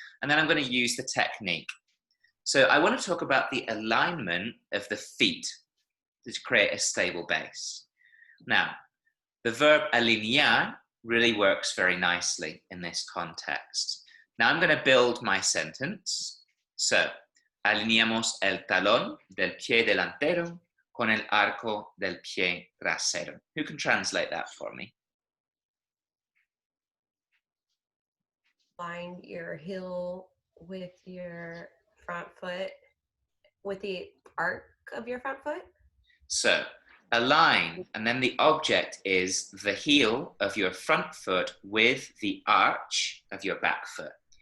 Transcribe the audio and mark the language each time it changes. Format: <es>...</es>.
<en>And then I'm going to use the technique. So I want to talk about the alignment of the feet to create a stable base. Now, The verb alinear really works very nicely in this context. Now I'm going to build my sentence.</en> <es>So, alineamos el talón del pie delantero con el arco del pie trasero.</es> <en>Who can translate that for me? Line your heel with your front foot, with the arc of your front foot. So, align, and then the object is the heel of your front foot with the arch of your back foot.</en>